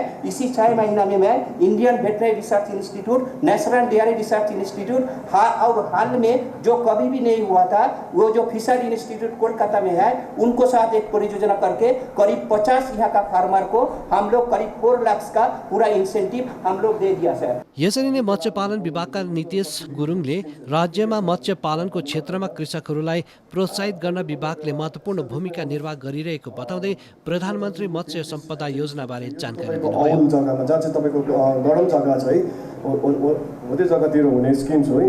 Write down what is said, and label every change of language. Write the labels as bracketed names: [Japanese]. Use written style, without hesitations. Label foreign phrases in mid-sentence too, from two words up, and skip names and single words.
[Hindi] इसी 6 महीना में मैं इंडियन वेटनरी रिसर्च इंस्टीट्यूट, नेशनल डेयरी रिसर्च इंस्टीट्यूट और हाल में जो कभी भी नहीं हुआ था वो जो फिशर इंस्टीट्यूट कोलकाता में है उनको साथ एक परियोजना करके करीब 50 यहाँ का फार्मर को हम लोग करीब 4 लाख का पूरा इंसेंटिव हम लोग दे दिया सर। [Nepali] यसरी नै मत्स्य पालन विभागका नितेश गुरुङले राज्यमा मत्स्य पालनको क्षेत्रमा कृषकहरूलाई प्रोत्साहित गर्न विभागले महत्त्वपूर्ण भूमिका निर्वाह गरिरहेको बताउँदै प्रधानमन्त्री मत्स्य सम्पदा योजनाबारे जानकारी दिनुभयो। अरू जग्गामा जहाँ चाहिँ तपाईँको गरम जग्गा छ है हो त्यो जग्गातिर हुने स्किम्स हो है।